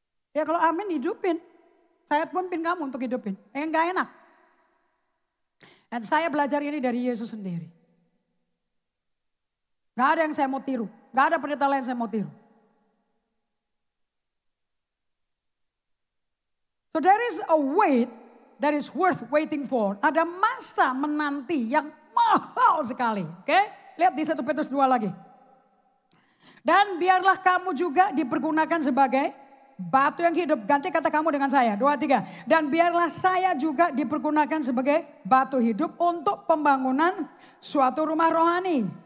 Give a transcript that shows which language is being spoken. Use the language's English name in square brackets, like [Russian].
[Indonesian] Ya kalau amin hidupin. Saya pun pin kamu untuk hidupin. Enggak enak. Dan saya belajar ini dari Yesus sendiri. Gak ada yang saya mau tiru. Gak ada pendeta lain yang saya mau tiru. [English] So there is a wait that is worth waiting for. [Indonesian] Ada masa menanti yang mahal sekali. Oke? Lihat di 1 Petrus 2 lagi. Dan biarlah kamu juga dipergunakan sebagai batu yang hidup. Ganti kata kamu dengan saya. 2, 3. Dan biarlah saya juga dipergunakan sebagai batu hidup untuk pembangunan suatu rumah rohani.